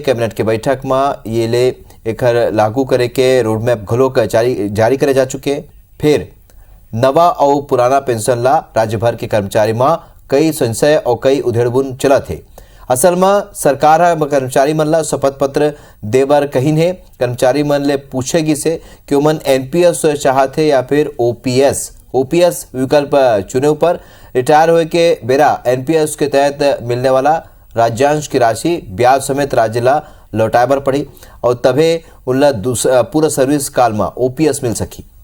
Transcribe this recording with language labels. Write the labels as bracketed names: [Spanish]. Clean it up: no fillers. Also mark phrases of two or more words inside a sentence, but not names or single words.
[Chhattisgarhi] कैबिनेट के बैठक में ये ले एकर लागू करे के रोडमैप घलोक जारी करे जा चुके। फिर नवा और पुराना पेंशन ला राज्य भर के कर्मचारी में कई संशय और कई उधेड़बुन चलत है। असल में सरकार कर्मचारी मन ला शपथ पत्र देबर कहीन है। कर्मचारी मन ले पूछेगी से कि ओमन NPS चाहते या फिर OPS विकल्प चुने पर रिटायर होए के बेरा NPS के तहत मिलने वाला राज्यांश की राशि ब्याज समेत राज्य ला लौटाए बर पड़ी और तभी उनला पूरा सर्विस काल में OPS मिल सकी।